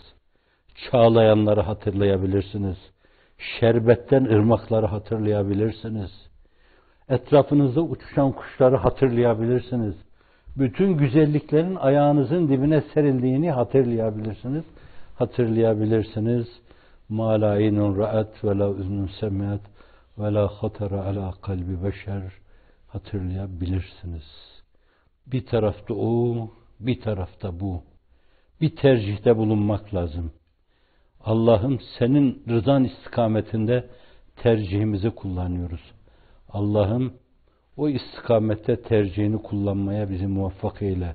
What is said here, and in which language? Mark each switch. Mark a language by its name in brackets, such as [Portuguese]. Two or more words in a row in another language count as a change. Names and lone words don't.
[Turkish] Çağlayanları hatırlayabilirsiniz. Şerbetten ırmakları hatırlayabilirsiniz. Etrafınızda uçuşan kuşları hatırlayabilirsiniz. Bütün güzelliklerin ayağınızın dibine serildiğini hatırlayabilirsiniz. Hatırlayabilirsiniz. [Arabic] مَا لَا اِنُنْ رَأَتْ وَلَا اُذْنُنْ سَمِعَتْ وَلَا خَطَرَ عَلَى قَلْبِ [Turkish] beşer hatırlayabilirsiniz. Bir tarafta o, bir tarafta bu. bir tercihte bulunmak lazım. Allah'ım senin rızan istikametinde tercihimizi kullanıyoruz. Allah'ım o istikamette tercihini kullanmaya bizi muvaffak eyle.